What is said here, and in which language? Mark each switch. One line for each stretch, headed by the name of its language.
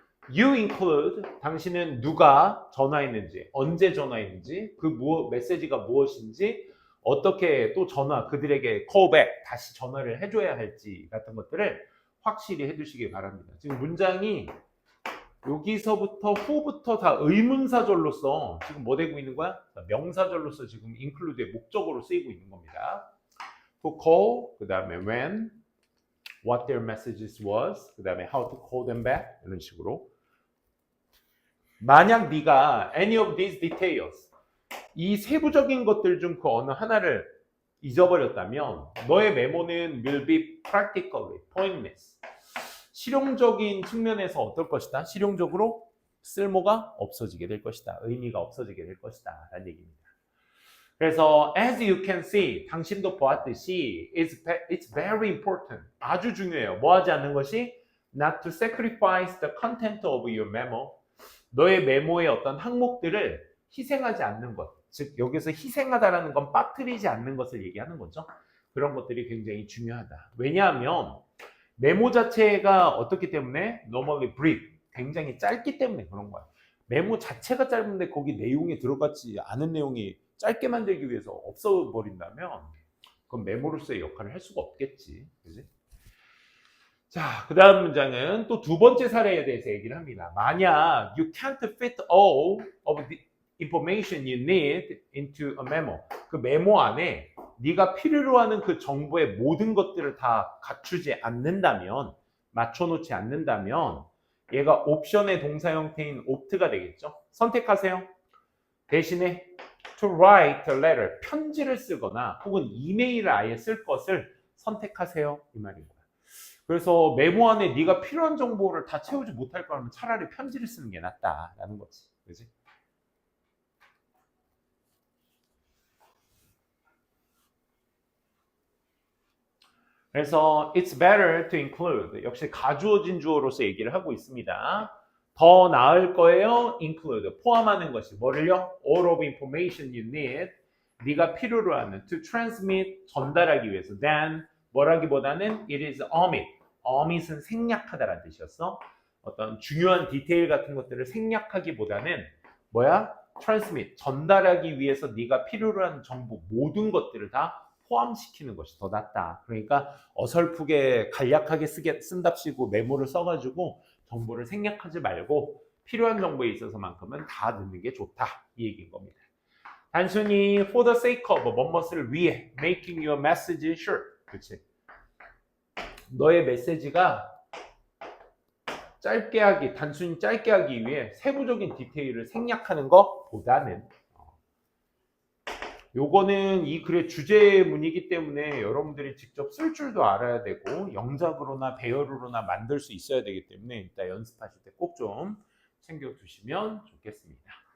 English: You include,
Korean: 당신은 누가 전화했는지, 언제 전화했는지, 그 메시지가 무엇인지, 어떻게 또 그들에게
English: call back,
Korean: 다시 전화를 해줘야 할지 같은 것들을 확실히 해두시기 바랍니다. 지금 문장이 여기서부터 후부터 다 의문사절로서 지금 뭐 되고 있는 거야? 명사절로서 지금 include의 목적으로 쓰이고 있는 겁니다.
English: To call,
Korean: 그 다음에
English: when, what their messages was, 그 다음에 how to call them back,
Korean: 이런 식으로. 만약 네가
English: any of these details,
Korean: 이 세부적인 것들 중 그 어느 하나를 잊어버렸다면 너의 메모는
English: will be practically pointless.
Korean: 실용적인 측면에서 어떨 것이다? 실용적으로 쓸모가 없어지게 될 것이다. 의미가 없어지게 될 것이다. 라는 얘기입니다.
English: 그래서 as you can see,
Korean: 당신도 보았듯이
English: it's very important.
Korean: 아주 중요해요. 뭐 하지 않는 것이?
English: Not to sacrifice the content of your memo.
Korean: 너의 메모의 어떤 항목들을 희생하지 않는 것. 즉 여기서 희생하다라는 건 빠뜨리지 않는 것을 얘기하는 거죠. 그런 것들이 굉장히 중요하다. 왜냐하면 메모 자체가 어떻기 때문에
English: normally brief,
Korean: 굉장히 짧기 때문에 그런 거야. 메모 자체가 짧은데 거기 내용이 들어가지 않은 내용이 짧게 만들기 위해서 없어버린다면 그건 메모로서의 역할을 할 수가 없겠지. 그지? 자, 그 다음 문장은 또 두 번째 사례에 대해서 얘기를 합니다. 만약
English: you can't fit all of the information you need into a memo.
Korean: 그 메모 안에 네가 필요로 하는 그 정보의 모든 것들을 다 갖추지 않는다면, 맞춰놓지 않는다면 얘가 옵션의 동사 형태인 opt가 되겠죠. 선택하세요. 대신에
English: to write a letter,
Korean: 편지를 쓰거나 혹은 이메일을 아예 쓸 것을 선택하세요. 이 말인 거야. 그래서 메모 안에 네가 필요한 정보를 다 채우지 못할 거라면 차라리 편지를 쓰는 게 낫다라는 거지. 그지? 그래서
English: it's better to include,
Korean: 역시 가주어진 주어로서 얘기를 하고 있습니다. 더 나을 거예요. include, 포함하는 것이 뭐를요?
English: all of information you need,
Korean: 네가 필요로 하는
English: to transmit,
Korean: 전달하기 위해서
English: than,
Korean: 뭐라기보다는
English: it is omit, omit은
Korean: 생략하다라는 뜻이었어. 어떤 중요한 디테일 같은 것들을 생략하기보다는 뭐야? transmit, 전달하기 위해서 네가 필요로 하는 정보 모든 것들을 다 포함시키는 것이 더 낫다. 그러니까 어설프게 간략하게 쓴답시고 메모를 써가지고 정보를 생략하지 말고 필요한 정보에 있어서만큼은 다 넣는 게 좋다. 이 얘기인 겁니다. 단순히
English: for the sake of,
Korean: 뭐뭇을 위해
English: making your message short.
Korean: 그렇지. 너의 메시지가 단순히 짧게 하기 위해 세부적인 디테일을 생략하는 것보다는 요거는 이 글의 주제문이기 때문에 여러분들이 직접 쓸 줄도 알아야 되고 영작으로나 배열으로나 만들 수 있어야 되기 때문에 이따 연습하실 때 꼭 좀 챙겨두시면 좋겠습니다.